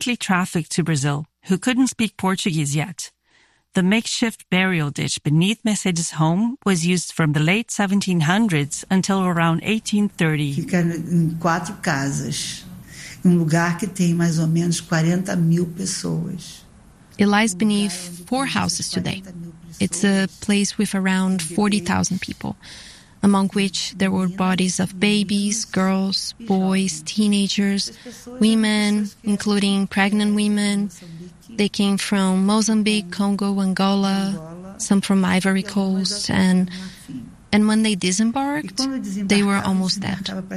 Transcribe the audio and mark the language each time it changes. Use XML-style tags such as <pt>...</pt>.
<en>quickly trafficked to Brazil, who couldn't speak Portuguese yet. The makeshift burial ditch beneath Mercedes' home was used from the late 1700s until around 1830.</en> <pt>Ficar em quatro casas, um lugar que tem mais ou menos 40 mil pessoas.</pt> <en>It lies beneath four houses today. It's a place with around 40,000 people, among which there were bodies of babies, girls, boys, teenagers, women, including pregnant women. They came from Mozambique, Congo, Angola, some from Ivory Coast, and when they disembarked, they were almost dead.</en>